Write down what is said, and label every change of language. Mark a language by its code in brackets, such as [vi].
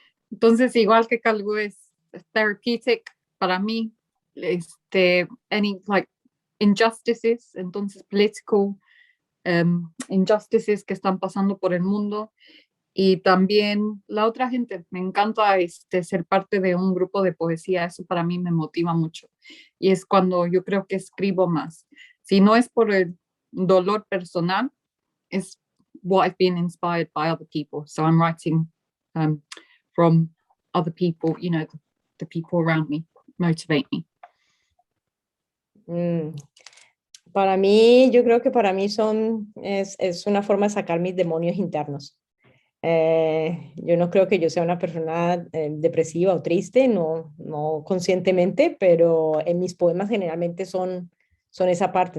[es] Entonces, igual que Calvo es therapeutic para mí, [en] any like injustices, [es] entonces [en] political injustices [es] que están pasando por el mundo, y también la otra gente. Me encanta ser parte de un grupo de poesía, eso para mí me motiva mucho, y es cuando yo creo que escribo más. Si no es por el dolor personal, es [en] what I've been inspired by other people, so I'm writing from other people, you know, the people around me motivate me. [es] Para mí, yo creo que para mí es una forma de sacar mis demonios internos. Yo no creo que yo sea una persona depresiva o triste, no conscientemente, pero en mis poemas generalmente son esa parte.